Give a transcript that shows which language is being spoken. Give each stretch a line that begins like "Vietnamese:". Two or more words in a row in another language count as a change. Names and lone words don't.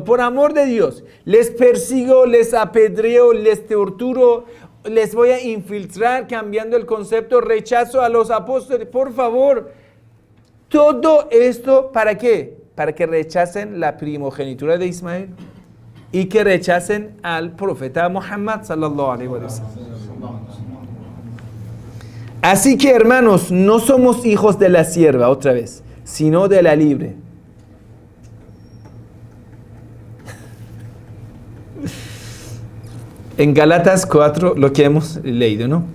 Spanish: Por amor de Dios, les persigo, les apedreo, les torturo, les voy a infiltrar cambiando el concepto, rechazo a los apóstoles. Por favor, todo esto, ¿para qué? Para que rechacen la primogenitura de Ismael y que rechacen al profeta Muhammad
Arabic: صلى الله عليه وسلم.
Spanish: Así que, hermanos, no somos hijos de la sierva, otra vez, sino de la libre. En Gálatas 4, lo que hemos leído, ¿no?